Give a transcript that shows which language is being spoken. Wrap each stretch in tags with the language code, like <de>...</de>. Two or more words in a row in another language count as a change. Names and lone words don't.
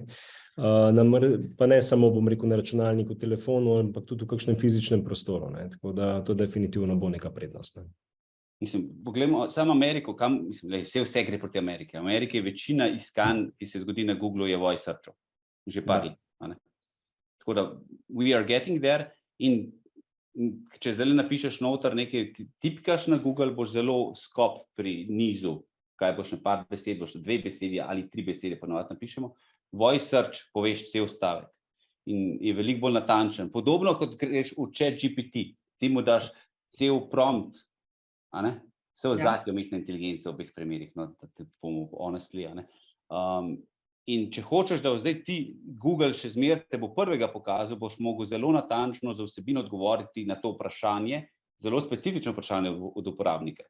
<sl>Pa ne samo, bom rekel, na računalniku, telefonu, ampak tudi v kakšnem fizičnem prostoru, ne. Tako da to definitivno bo neka prednost, ne. Mislim, poglejmo samo Ameriko, vse gre proti Ameriki. Ameriki je večina iskanj, ki se zgodi na Google, je</sl> <en>voice searchov.</en> <sl>Že par let. Tako da,</sl> <en>we are getting there</en> <sl>in če zdaj napišeš noter nekaj, tipkaš na Google, boš zelo skop pri nizu, kaj boš na par besed, boš na 2 besedi ali 3 besede, ponavadi napišemo.</sl> <en>Voice search</en> <sl>poveš cel stavek in je veliko bolj natančen. Podobno kot greš v ChatGPT, ti mu daš cel prompt, vse ozadje umetne inteligence v obeh primerih, no, da bomo honestly, in če hočeš, da zdaj ti Google še zmeraj te bo prvega pokazal, boš mogel zelo natančno za vsebino odgovoriti na to vprašanje, zelo specifično vprašanje od uporabnika.</sl>